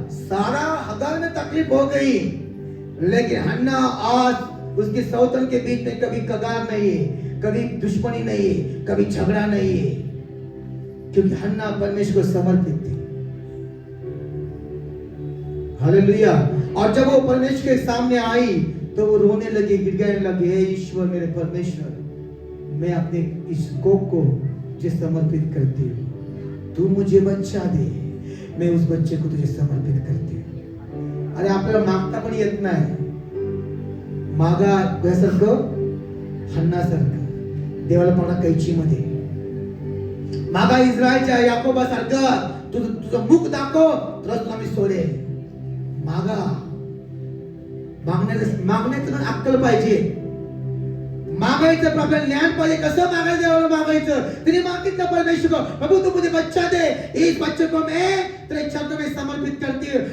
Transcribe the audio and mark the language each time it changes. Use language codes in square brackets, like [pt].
[hi] सारा हगर में तकलीफ हो गई, लेकिन हन्ना आज उसके सौतन के बीच में कभी कगार नहीं है, कभी दुश्मनी नहीं है, कभी झगड़ा नहीं है, क्योंकि हन्ना परमेश्वर को समर्पित थी। हालेलुया। और जब वो परमेश्वर के सामने आई तो वो रोने लगी, गिड़गिड़ाने लगी, हे ईश्वर मेरे परमेश्वर, मैं अपने इस कोप को तुझे समर्पित करती हूँ, तू मुझे बच्चा दे, मैं उस बच्चे को तुझे समर्पित करती हूँ। [mr] अरे आपल्याला मागता पण येत नाही, मागा यासारखं हन्नासारखं देवाला म्हणा कैचीमध्ये मागा, इस्रायलच्या याकोबासारखं तुझं मुख दाखव, तरच तुला मी सोडेल। मागा, मागण्याचं पण अक्कल पाहिजे, मागायचं आपल्याला ज्ञान पाहिजे, कसं मागायचं देवाला मागायचं। तिने मागितलं [hi] परमेश्वर को, प्रभु तू मुझे बच्चा दे, इस बच्चे को मैं तेरे चरणों में समर्पित करती हूँ।